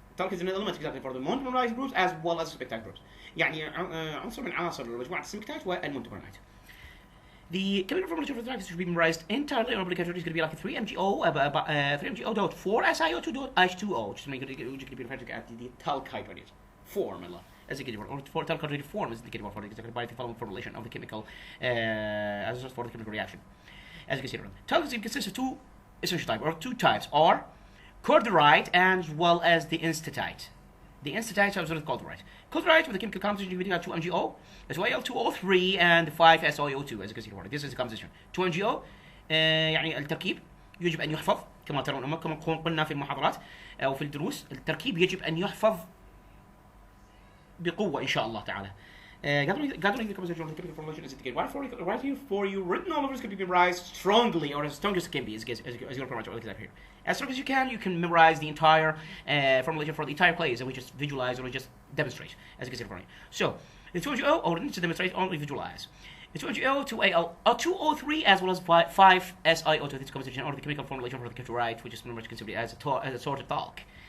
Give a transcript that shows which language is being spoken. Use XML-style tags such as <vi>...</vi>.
<en>Talc is an element exactly for the monomerite groups as well as the smectite groups.</en> <ar>يعني عنصر من عناصر مجموعة السمكتايت والمونومرite.</ar> <en>The chemical formula of the should be memorized entirely, or obligatory is going to be like 3MgO/4SiO2.H2O, just to make it referred to at the talcite formula. As a or for talcite form is indicated for exactly by the following formulation of the chemical as for the chemical reaction. As you can see, talc consists of two essential types, or two types, are cordierite as well as the enstatite. The enstatite is cordierite. Cordierite with the chemical composition of 2MgO, as well 2O3 and 5SiO2, as you can see here. This is the composition.</en> <ar>2MgO يعني التركيب يجب أن يحفظ، كما ترون كما قلنا في المحاضرات أو في الدروس، التركيب يجب أن يحفظ بقوة إن شاء الله تعالى.</ar> <en>Gathering the composition of the chemical formulation is indicated right here for you. Written all over is going to be memorized strongly, or as strong as it can be, as you're pretty much here. As strong as you can memorize the entire formulation for the entire class, and we just visualize or we just demonstrate, as you can see in front of you. So, the 2MgO, or to demonstrate, only visualize. The 2MgO, 2O3, as well as 5SiO2, this composition, or the chemical formulation for the cordierite, which is pretty much considered as a sort of talc.</en>